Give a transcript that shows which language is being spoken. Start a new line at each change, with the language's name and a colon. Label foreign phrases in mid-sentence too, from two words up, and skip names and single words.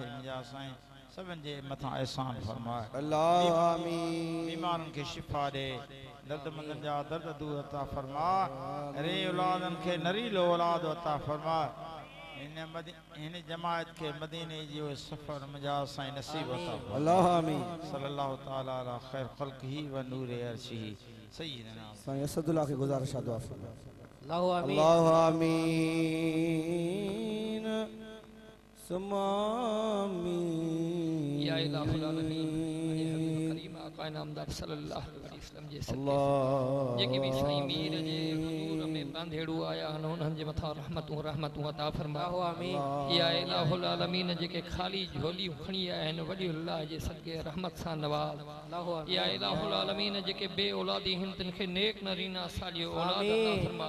Sindhi: मुंहिंजा साईं सभिनि जे मथां एहसान फरमाए।
Arabic: الله آمين.
Sindhi: बीमारनि खे शिफ़ा ॾे, दर्दमंदनि जा दर्द दूर अता फरमा। रे औलादनि खे नरीलो औलाद अता फरमा। हिन जमायत के मदीने जो सफर मुझा साईं नसीब अता फरमा।
Arabic: الله آمين. صلى الله تعالى على خير خلقه و نور عرشه سيدنا
Sindhi: साईं असदुल्लाह के गुजारिश दुआ फरमा।
Arabic: الله آمين. الله آمين۔ ثم آمين. يا إله العالمين
Sindhi: करीम आका नामदार
Arabic: صلى الله عليه وسلم
Sindhi: जे सदके अल्लाह जेके भी साईं मीर जे हुजूर में बांधेड़ू आया उन्हनि जे मथां रहमतूं अता फरमा। आमीन।
Arabic: يا إله العالمين
Sindhi: जेके खाली झोली खणी आया आहिनि वॾी अल्लाह जे सदके रहमत सां नवाज़।
Arabic: يا إله العالمين
Sindhi: जेके बे औलादी हिन तिन खे नेक नरीना सालियो औलाद अता फरमा।